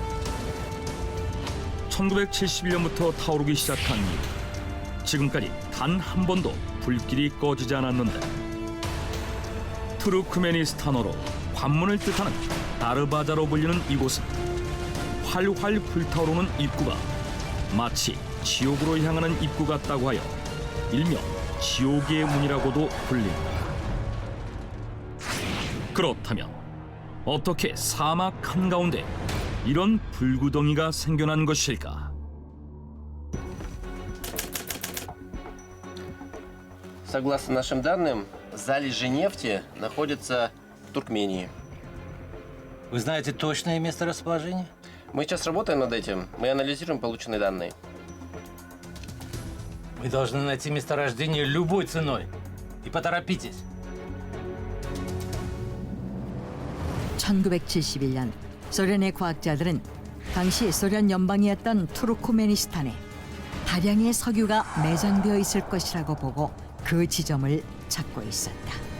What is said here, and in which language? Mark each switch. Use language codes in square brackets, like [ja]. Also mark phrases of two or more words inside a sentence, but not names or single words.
[ko] 1971년부터 타오르기 시작한 이후 지금까지 단 한 번도 불길이 꺼지지 않았는데 투르크메니스탄어로 관문을 뜻하는 다르바자로 불리는 이곳은 활활 불타오르는 입구가 마치 지옥으로 향하는 입구 같다고 하여 일명 지옥의 문이라고도 불린다. 그렇다면 어떻게 사막 한가운데 이런 불구덩이가 생겨난 것일까? [ru] Согласно нашим данным, залежи нефти находятся в Туркмении. Вы знаете точное месторасположение? Мы сейчас работаем над этим, мы анализируем полученные данные. Вы должны найти месторождение любой ценой. И поторопитесь. [ko] 1971년 소련의 과학자들은 당시 소련 연방이었던 투르크메니스탄에 다량의 석유가 매장되어 있을 것이라고 보고 그 지점을 찾고 있었다.